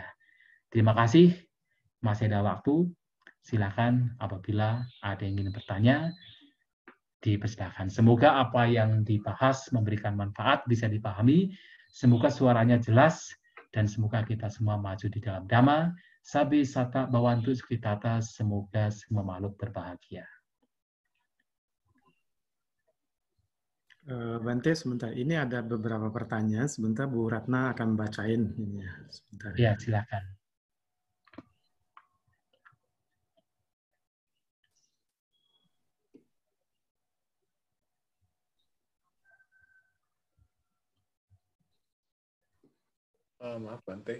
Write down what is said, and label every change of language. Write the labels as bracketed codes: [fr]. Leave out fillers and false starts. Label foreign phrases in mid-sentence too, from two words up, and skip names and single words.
[id] Terima kasih, masih ada waktu. Silakan apabila ada yang ingin bertanya, dipersilakan. Semoga apa yang dibahas memberikan manfaat, bisa dipahami. Semoga suaranya jelas, dan semoga kita semua maju di dalam Dhamma. [pi] Sabi sata bawantu sukitata, [id] semoga semua makhluk berbahagia. Bante, sebentar. Ini ada beberapa pertanyaan. Sebentar Bu Ratna akan bacain. Sebentar ya. Silakan. Maaf Bante.